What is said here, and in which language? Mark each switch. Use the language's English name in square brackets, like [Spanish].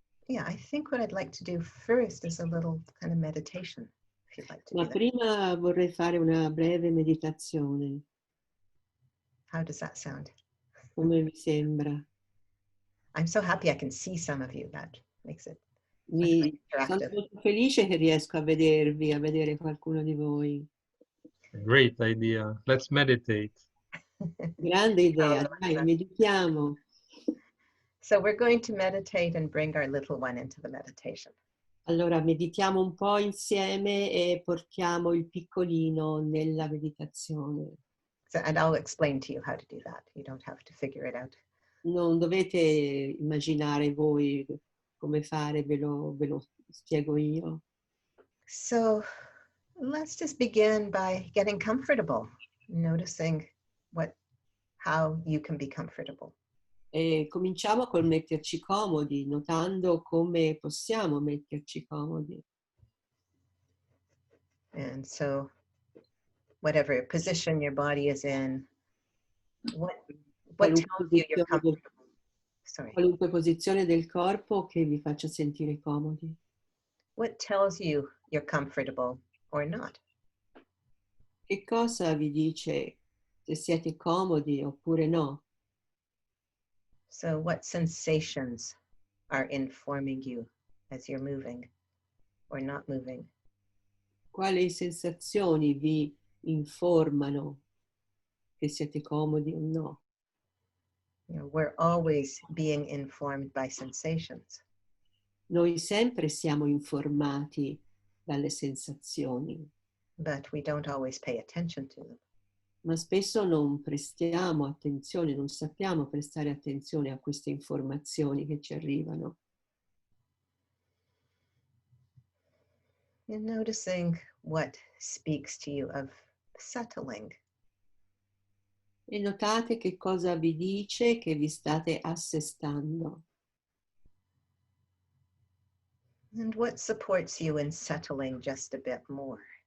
[English] I think what I'd like to do first is a little kind of meditation, if you'd like to [Italian] Ma [English] do that. [Italian] prima vorrei fare una breve meditazione. [English] How does that sound? [Italian] Come vi sembra? [English] I'm so happy I can see some of you. That makes it [Italian] Sono [English] interactive. [Italian] molto felice che riesco a vedervi, a vedere qualcuno di voi. [English] Great idea. Let's meditate. [Italian] Grande idea, dai, meditiamo. [English] So we're going to meditate and bring our little one into the meditation. [Italian] Allora, meditiamo un po' insieme e portiamo il piccolino nella meditazione. [English] So, and I'll explain to you how to do that. You don't have to figure it out. [Italian] Non dovete immaginare voi come fare, ve lo spiego io. [English] So let's just begin by getting comfortable, noticing how you can be comfortable. [Italian] E cominciamo col metterci comodi, notando come possiamo metterci comodi. [English] And so whatever position your body is in, what [Italian] Qualunque [English] tells you you're [Italian] posizione del, [English] comfortable? Sorry. [Italian] qualunque posizione del corpo che vi faccia sentire comodi. [English] What tells you you're comfortable or not? [Italian] Che cosa vi dice se siete comodi oppure no? [English] So what sensations are informing you as you're moving or not moving? [Italian] Quali sensazioni vi informano che siete comodi o no? [English] You know, we're always being informed by sensations. [Italian] Noi sempre siamo informati dalle sensazioni, [English] But we don't always pay attention to them. [Italian] ma spesso non prestiamo attenzione, non sappiamo prestare attenzione a queste informazioni che ci arrivano. [English] And noticing what speaks to you of settling. [Italian] E notate che cosa vi dice che vi state assestando. [English] And what supports you in settling just a bit more.